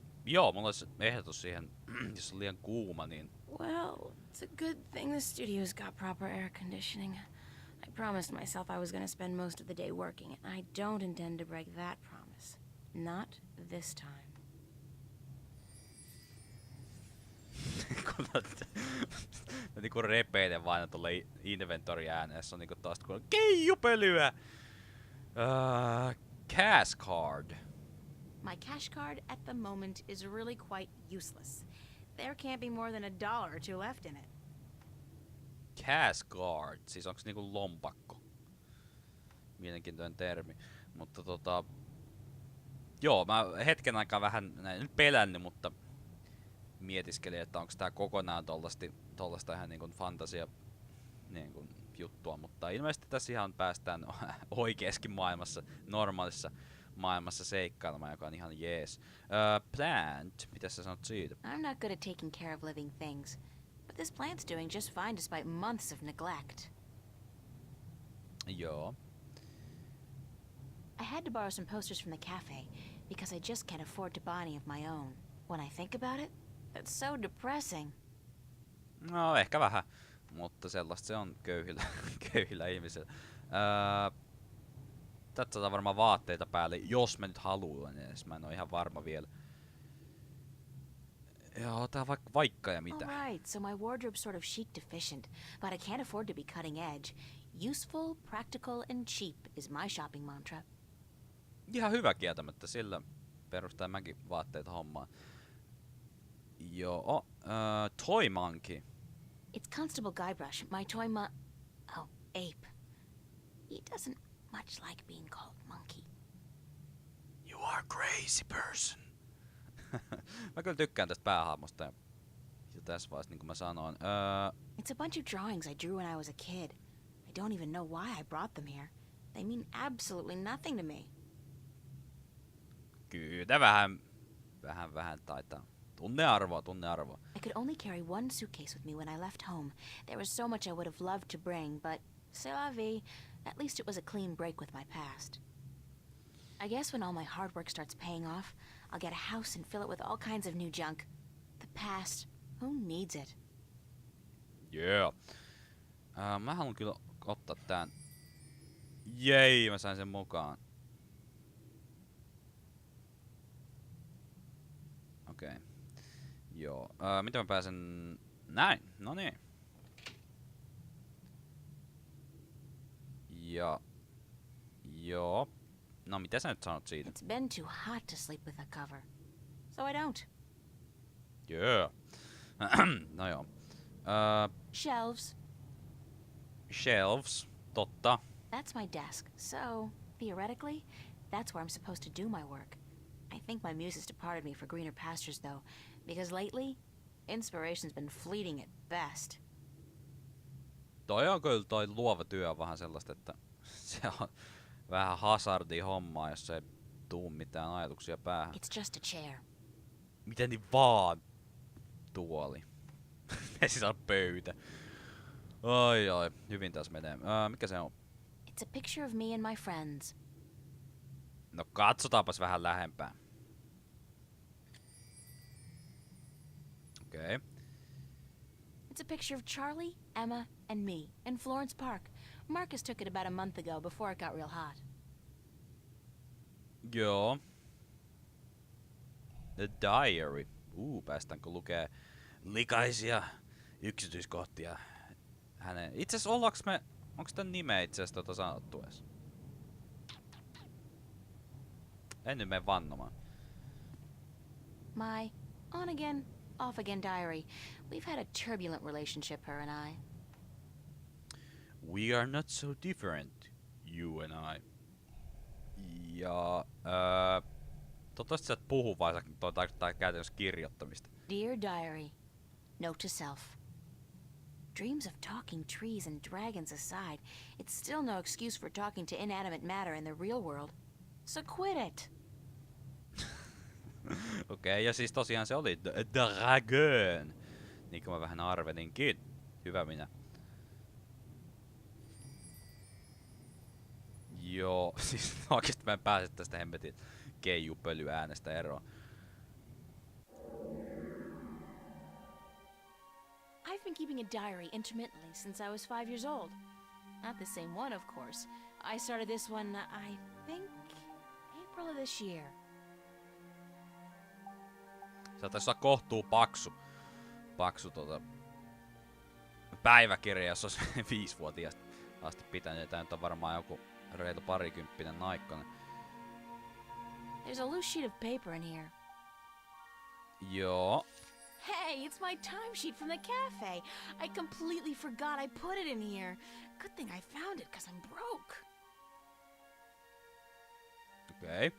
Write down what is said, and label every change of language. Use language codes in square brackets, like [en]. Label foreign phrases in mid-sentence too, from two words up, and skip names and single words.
[fi] Joo, mulla olisi ehdotus siihen, jos on liian kuuma, niin... [en] Well, it's a good thing the studio's got proper air conditioning. I promised myself I was gonna spend most of the day working, and I don't intend to break that promise. Not this time. [fi] kun mä niinku repeilen vain tuolla inventory ääneen, se on niinku taas kun keijupölyä! [en] Cash card. My cash card at the moment is really quite useless. There can't be more than $1 or two left in it. Cash card, [fi] siis onks niinku lompakko? Mielenkiintoinen termi. Mutta joo, mä hetken aikaa vähän näin nyt pelännyt, mutta mietiskelin, että onko tää kokonaan tollasta ihan niinku fantasia niinku juttua, mutta ilmeisesti tässä ihan päästään oikeeskin maailmassa, normaalissa maailmassa seikkailemaan, joka on ihan jees. Plant, mitä sä sanot siitä? [en] I'm not good at taking care of living things, but this plant's doing just fine despite months of neglect. [fi] Joo. [en] I had to borrow some posters from the cafe because I just can't afford to buy any of my own. When I think about it, that's so depressing. [fi] No, ehkä vähän, mutta sellaista se on köyhillä ihmisillä. Tästä saa varmaan vaatteita päälle, jos mä nyt haluan edes. Mä en oo ihan varma vielä. Joo, tää vaikka ja mitä. [en] Alright, so my wardrobe's sort of chic deficient, but I can't afford to be cutting edge. Useful, practical, and cheap is my shopping mantra. [fi] Ihan hyvä kieltämättä, sillä perustaa mäkin vaatteita hommaan. Joo, [en] Toy Monkey. It's Constable Guybrush, my oh, ape. He doesn't much like being called monkey. You are crazy person. [fi] Mä kyllä tykkään tästä päähahmosta ja tässä vaiheessa niin kuin mä sanoin. [en] It's a bunch of drawings I drew when I was a kid. I don't even know why I brought them here. They mean absolutely nothing to me. [fi] Kyllä vähän taitaa. Tunnearvoa. [en] I could only carry one suitcase with me when I left home. There was so much I would have loved to bring, but [fr] c'est la vie. [en] At least it was a clean break with my past. I guess when all my hard work starts paying off, I'll get a house and fill it with all kinds of new junk. The past, who needs it? Yeah. [fi] Mä haluan kyllä ottaa tän. Jei, mä sain sen mukaan. Okei. Okay. Joo. Miten mä pääsen... Näin, no niin. Ja... Joo. No mitä sä nyt sanot siitä? [en] It's been too hot to sleep with a cover. So I don't. [fi] Yeah. No joo. [en] Shelves. Shelves. Totta. That's my desk, so, theoretically, that's where I'm supposed to do my work. I think my muse has departed me for greener pastures, though, because lately, inspiration's been fleeting at best. [fi] Toi on kyllä toi luova työ on vähän sellaista, että se on vähän hazardia hommaa, jos ei tuu mitään ajatuksia päähän. [en] It's just a chair. [fi] Miten niin vaan tuoli? Ei siis on pöytä. Ai, hyvin tässä menee. Mikä se on? [en] It's a picture of me and my friends. [fi] No katsotaanpas vähän lähempää. Okei. [en] Okay. It's a picture of Charlie, Emma, and me in Florence Park. Marcus took it about a month ago before it got real hot. Joo. The Diary. [fi] Päästäänkö lukee likaisia yksityiskohtia hänen... Itse asiassa onks tän nimeä itse asiassa sanottu edes? En nyt mene vannomaan. [en] My on again, off again diary. We've had a turbulent relationship, her and I. We are not so different, you and I. [fi] Ja toivottavasti sä et puhu vai sä tarkoittaa käytännössä kirjoittamista. [en] Dear diary, note to self. Dreams of talking trees and dragons aside, it's still no excuse for talking to inanimate matter in the real world. So quit it! [fi] Okei, ja siis tosiaan se oli The Dragon. Niin kuin mä vähän arvelinkin. Hyvä minä. Joo, siis oikeesti mä en pääse tästä hemmetin keijupölyäänestä eroon. [en] I've been keeping a diary intermittently since I was 5 years old. Not the same one, of course. I started this one, I think, April of this year. [fi] Se taisi olla kohtuu paksu päiväkirja, jos olisi 5-vuotiaasta asti pitänyt. Tää nyt on varmaan joku reilu parikymppinen naikkonen. [en] There's a loose sheet of paper in here. [fi] Joo. [en] Hey, it's my timesheet from the cafe. I completely forgot I put it in here. Good thing I found it, 'cause I'm broke. [fi] Okei. Okay.